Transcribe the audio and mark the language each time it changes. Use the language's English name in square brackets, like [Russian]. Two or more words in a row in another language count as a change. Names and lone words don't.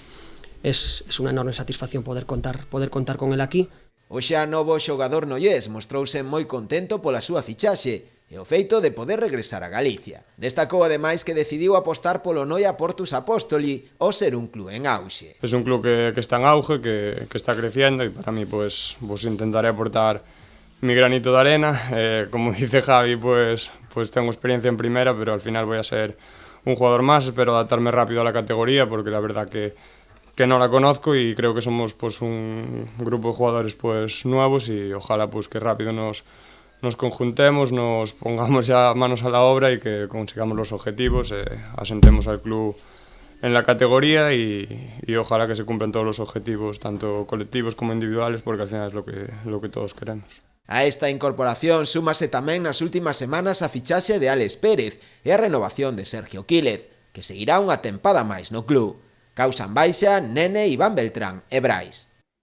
[Spanish] Es una enorme satisfacción poder contar con él aquí. [Galician] O xa novo xogador noiés mostrouse moi contento pola súa fichaxe e o feito de poder regresar a Galicia. Destacou ademais que decidiu apostar polo Noia Portus Apóstoli ao ser un club en auxe. [Spanish] Es un club que está en auge, que está creciendo, y para mí pues intentaré aportar mi granito de arena. Como dice Javi, pues tengo experiencia en primera, pero al final voy a ser un jugador más. Espero adaptarme rápido a la categoría, porque la verdad que no la conozco, y creo que somos pues un grupo de jugadores pues nuevos, y ojalá pues que rápido nos conjuntemos, nos pongamos ya manos a la obra y que consigamos los objetivos, asentemos al club en la categoría y ojalá que se cumplan todos los objetivos, tanto colectivos como individuales, porque al final es lo que todos queremos. [Galician] A esta incorporación súmase tamén nas últimas semanas a fichaxe de Alex Pérez e a renovación de Sergio Quílez, que seguirá unha tempada máis no club. Causan baixa Nene, Iván Beltrán e Brais.